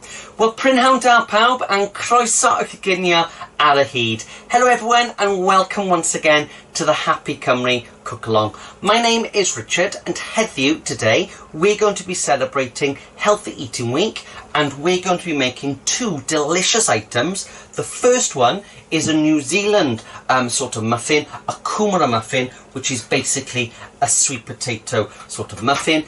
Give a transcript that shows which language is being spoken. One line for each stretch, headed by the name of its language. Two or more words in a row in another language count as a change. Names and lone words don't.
Welsh: Wel, prynhawn da pawb and croeso i'ch ginio ar y hyd.
English: Hello everyone and welcome once again to the Happy Cymru Cook Along. My name is Richard and heddiw today we're going to be celebrating Healthy Eating Week and we're going to be making two delicious items. The first one is a New Zealand sort of muffin, a Carbonara muffin, which is basically a sweet potato sort of muffin.